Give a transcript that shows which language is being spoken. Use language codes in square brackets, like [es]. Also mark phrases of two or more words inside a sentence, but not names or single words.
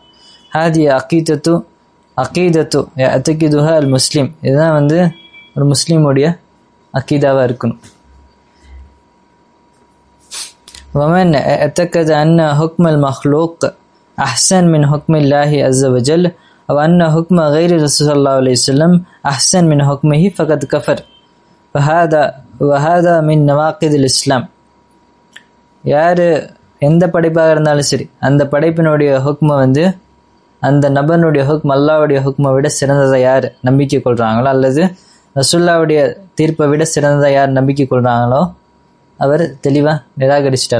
[ar] هذه عقيدة يتخذها المسلم. [ta] இதுதான் வந்து ஒரு முஸ்லீமுடைய அக்கீதாவாக இருக்கணும். [ar] ومن اعتقد أن حكم المخلوق أحسن من حكم الله عز وجل أو أن حكم غير الرسول صلى الله عليه وسلم أحسن من حكمه فقد كفر وهذا من نواقض الإسلام. [ta] யார் எந்த படைப்பாக இருந்தாலும் சரி, அந்த படைப்பினுடைய ஹுக்மை வந்து அந்த நபனுடைய ஹுக்ம் அல்லாஹ்வுடைய ஹுக்மை விட சிறந்ததை யார் நம்பிக்கை கொள்கிறாங்களோ, அல்லது ரசூலுல்லாஹ்வுடைய தீர்ப்பை விட சிறந்ததை யார் நம்பிக்கை கொள்கிறாங்களோ அவர் தெளிவாக நிராகரிச்சிட்டார்.